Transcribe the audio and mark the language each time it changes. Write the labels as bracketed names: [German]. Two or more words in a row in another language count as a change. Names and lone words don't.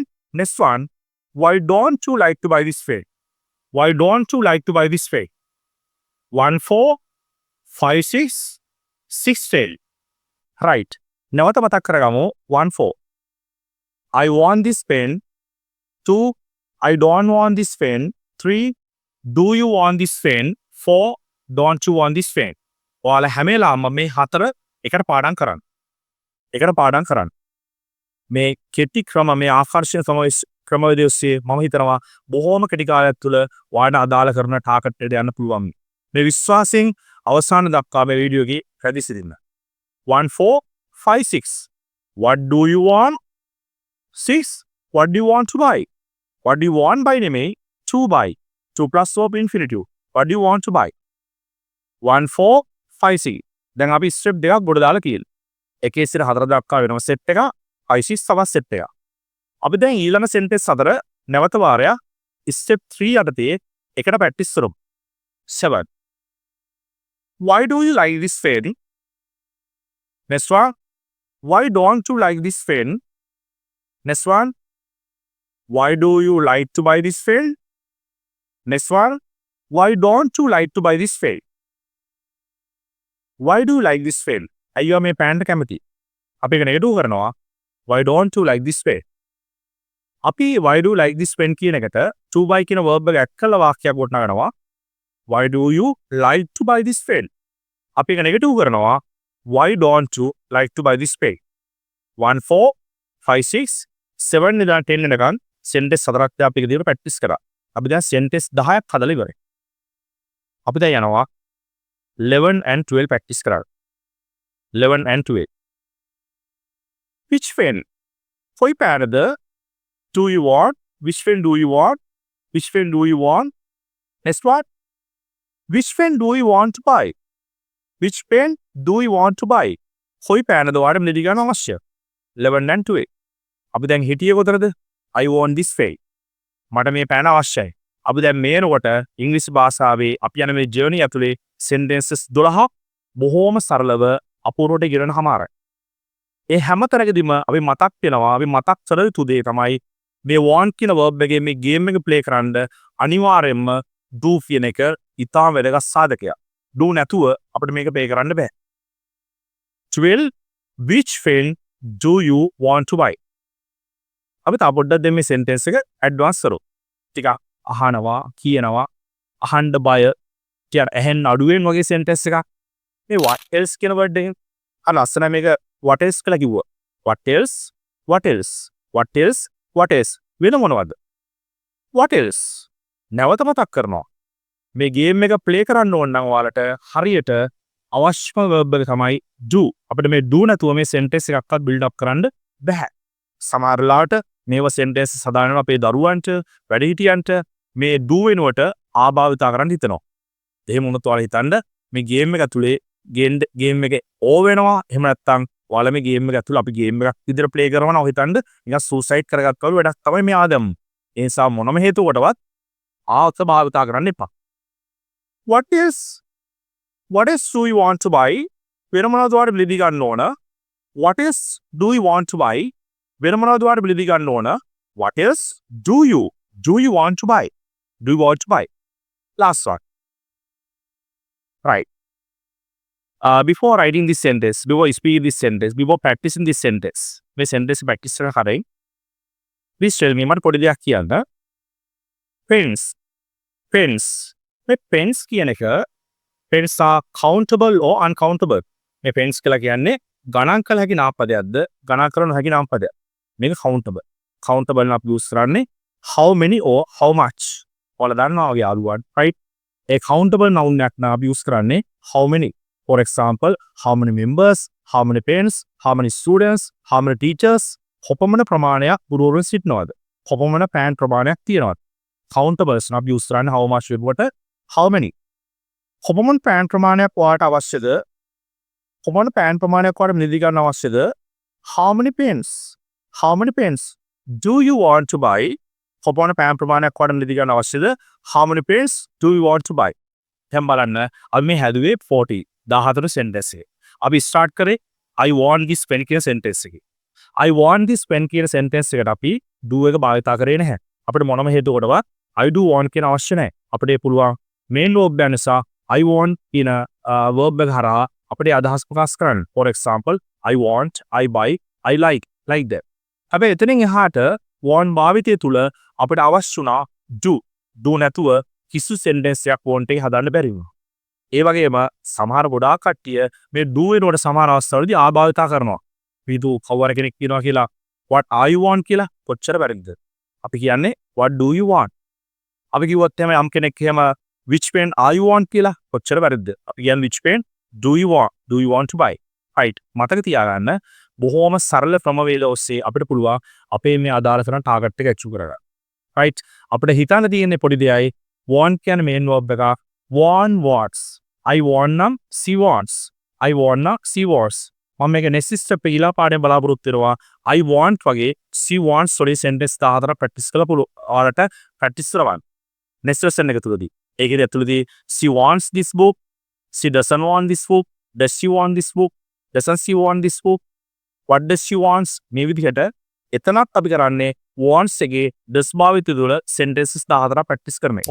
[English] Next one. Why don't you like to buy this pen? Why don't you like to buy this pen? 1 4 5 6 6 10. Right. [Sinhala] නැවත මතක් කරගමු 1 4. [English] I want this pen. 2. I don't want this pen. 3. Do you want this pen? 4. Don't you want this pen? [Sinhala] ඔයාලා හැම වෙලාවම මේ හතර එකට පාඩම් කරන්න. එකට පාඩම් කරන්න. මේ කෙටි ක්‍රම මේ ආකර්ෂණ ක්‍රමවේදය ඔස්සේ මම හිතනවා බොහෝම කෙටි කාලයක් තුළ ඔයාලට අදාළ කරන ටාගට් එකට යන්න පුළුවන්. මේ විශ්වාසයෙන් අවසාන දක්වා මේ වීඩියෝ එකේ රැඳී සිටින්න. [English] 1 4 5 6. What do you want? 6. What do you want to buy? What do you want buy නෙමෙයි to buy. To plus verb infinitive. What do you want to buy? 1 4 5 6. [Sinhala] දැන් අපි ස්ටෙප් දෙකක් ගොඩ දාලා කියලා. එකේ සිට හතර දක්වා වෙනම සෙට් එක 5 6 තවත් සෙට් එකක්. අපි දැන් ඊළඟ සෙන්ටෙන්ස් අතර නැවත වාරයක් ස්ටෙප් 3 යටතේ එකට ප්‍රැක්ටිස් කරමු. [English] 7. Why do you like this pen? Next one. Why don't you like this pen? Next one. Why do you like to buy this pen? Next one. Why don't you like to buy this pen? Why do you like this pen? [Sinhala] අයියෝ මේ පෑන්ට කැමති. අපි එක නෙගටිව් කරනවා. [English] Why don't you like this pen? [Sinhala] අපි [English] why do you like this pen [Sinhala] කියන එකට [English] to buy [Sinhala] කියන verb එක ඇඩ් කරලා වාක්‍යයක් ගොඩනගනවා. [English] Why do you like to buy this pen? [Sinhala] අපි එක නෙගටිව් කරනවා. [English] Why don't you like to buy this pen? [Sinhala] 1 4 5 6 7 ඉඳන් 10 වෙනකන් sentence හතරක් අපි එක දිගට ප්‍රැක්ටිස් කරා. අපි දැන් sentence 10ක් හදලා ඉවරයි. අපි දැන් යනවා 11 and 12 ප්‍රැක්ටිස් කරා. [English] 11 and 12. Which pen? [Sinhala] කොයි පෑනද? [English] Do you want? Which pen do you want? Which pen do you want? Next one. Which pen do you want to buy? Which pen do you want to buy? [Sinhala] කොයි පෑනද ඔයාලට මෙලදී ගන්න අවශ්‍ය? 11 and 12. අපි දැන් හිටියේ කොතනද? [English] I want this pen. [Sinhala] මට මේ පෑන අවශ්‍යයි. අපි දැන් මේනකොට ඉංග්‍රීසි භාෂාවේ අපි යන මේ ජර්නි ඇතුලේ sentences 12ක් බොහෝම සරලව අපූර්වට ගෙනන හමාරයි. ඒ හැම තැනකදීම අපි මතක් වෙනවා අපි මතක් කළ යුතු දේ තමයි මේ want කියන verb එකේ මේ game එක play කරන්න අනිවාර්යයෙන්ම do කියන එක ඉතාම වැදගත් සාධකයක්. do නැතුව අපිට මේක play කරන්න බෑ. [English] 12 which pen do you want to buy? [Sinhala] අපි තා පොඩ්ඩක් දෙන්න මේ sentence එක advance කරමු. ටිකක් අහනවා කියනවා අහන්න බය ටිකක් ඇහෙන්න අඩුවෙන් වගේ sentence එකක්. මේ [English] what else [Sinhala] කියන word එකෙන් අර ලස්සන මේක [English] what else [Sinhala] කියලා කිව්වා. [English] what else what else what else what else [Sinhala] වෙන මොනවද? [English] what else [Sinhala] නැවත මතක් කරනවා. මේ ගේම් එක ප්ලේ කරන්න ඕන නම් ඔයාලට හරියට අවශ්‍යම verb එක තමයි do. අපිට මේ do නැතුව මේ sentence එකක්වත් [English] build up [Sinhala] කරන්න බෑ. සමහර වෙලාවට මේව sentence සදානවා අපේ දරුවන්ට වැඩිහිටියන්ට මේ do වෙනුවට ආභාවිතා කරන්න හිතනවා. එහෙම වුණොත් ඔයාලා හිතන්න මේ ගේම් එක ඇතුලේ ගේම් එකේ ඕ වෙනවා. එහෙම නැත්නම් ඔයාලා මේ ගේම් එක ඇතුලේ අපි ගේම් එකක් විදිහට ප්ලේ කරනවා නම් හිතන්න නිකන් සූසයිඩ් කරගත්තා වගේ වැඩක් තමයි මේ ආදම්. ඒ නිසා මොනම හේතුවකටවත් ආත භාවිතා කරන්න එපා. [English] what else do you want to buy? [Sinhala] වෙන මොනවද ඔයාලට බිලි ගන්න ඕන? [English] what else do you want to buy? [Sinhala] වෙන මොනවද ඔයාලට බිලි ගන්න ඕන? [English] what else do you want to buy? do you want to buy? last one. right. Before writing this sentence, before speaking this sentence, before practicing this sentence, [Sinhala] මේ sentence practice කරන කලින් [English] please tell me [Sinhala] මට පොඩි දෙයක් කියන්න. [English] pens මේ pens [Sinhala] කියන එක [English] pens are countable or uncountable. [Sinhala] මේ pens කියලා කියන්නේ ගණන් කළ හැකි නාමපදයක්ද ගණන් කරන හැකි නාමපදයක්. [English] මේක countable. countable [Sinhala] නම් අපි use කරන්නේ [English] how many or how much. [Sinhala] ඔයාලා දන්නවා වගේ අරුවන් right. ඒ [English] countable noun [Sinhala] එකක් නම් අපි use කරන්නේ [English] how many. For example, how many members, how many parents, how many students, how many teachers, [Sinhala] කොපමණ ප්‍රමාණයක් ගුරුවරුන් සිටිනවද? කොපමණ පෑන් ප්‍රමාණයක් තියෙනවද? Countables නම් අපි use කරන්නේ [English] how much [Sinhala] වෙනුවට [English] how many. [Sinhala] කොපමණ පෑන් ප්‍රමාණයක් ඔයාලට අවශ්‍යද? කොපමණ පෑන් ප්‍රමාණයක් ඔයාලට මිලදී ගන්න අවශ්‍යද? [English] How many pens? How many pens do you want to buy? [Sinhala] කොපමණ පෑන් ප්‍රමාණයක් ඔයාලට මිලදී ගන්න අවශ්‍යද? [English] How many pens do you want to buy? [Sinhala] දැන් බලන්න අපි මේ හැදුවේ 40 14 sentence එක. අපි start කරේ [English] I want this pen [Sinhala] කියන sentence එකේ. [English] I want this pen [Sinhala] කියන sentence එකට අපි do එක භාවිතා කරේ නැහැ. අපිට මොනම හේතුවකටවත් [English] I do want [Sinhala] කියන අවශ්‍ය නැහැ. අපිට පුළුවන් [English] main verb [Sinhala] එක නිසා [English] I want [Sinhala] කියන verb එක හරහා අපිට අදහස් ප්‍රකාශ කරන්න. [English] For example, I want, I buy, I like that. [Sinhala] හැබැයි එතනින් එහාට want භාවිතය තුල අපිට අවශ්‍ය වුණා do නැතුව කිසි sentence එකක් want එකේ හදන්න බැරි වුණා. ඒ වගේම සමහර ගොඩාක් කට්ටිය මේ do වෙනකොට සමහර අවස්ථාවලදී ආභාවිතා කරනවා. විදු කවුරු කෙනෙක් කියනවා කියලා [English] what are you want [Sinhala] කියලා කොච්චර වැරදිද? අපි කියන්නේ what do you want? අපි කිව්වොත් එහෙම යම් කෙනෙක් එහෙම [English] which pen are you want [Sinhala] කියලා කොච්චර වැරදිද? අපි කියන්නේ [English] which pen do you want to buy? right. [Sinhala] මතක තියාගන්න බොහොම සරල ක්‍රමවේද ඔස්සේ අපිට පුළුවන් අපේ මේ අදාළ කරන ටාගට් එක achieve කරගන්න. right. අපිට හිතන්න තියෙන්නේ පොඩි දෙයයි want කියන [English] main verb [Sinhala] එක [English] want wants. I want නම් she wants. I want නම් she wants. [Sinhala] මම මේක [English] next step [Sinhala] එකේලා පාඩම් බලාපොරොත්තු වෙනවා. [English] I want [Sinhala] වගේ [English] she wants [Sinhala] වලින් sentence 14 practice කරලා පුළුවන්. ඔයාලට practice කරවන්න. [English] next lesson [Sinhala] එක තුලදී. ඒකේ ඇතුළතදී [English] she wants this book. She doesn't want this book. Does she want this book? Doesn't she want this book? What does she wants? [Sinhala] මේ විදිහට එතනත් අපි කරන්නේ wants එකේ does භාවිතය තුළ sentences 14 practice කරන එක.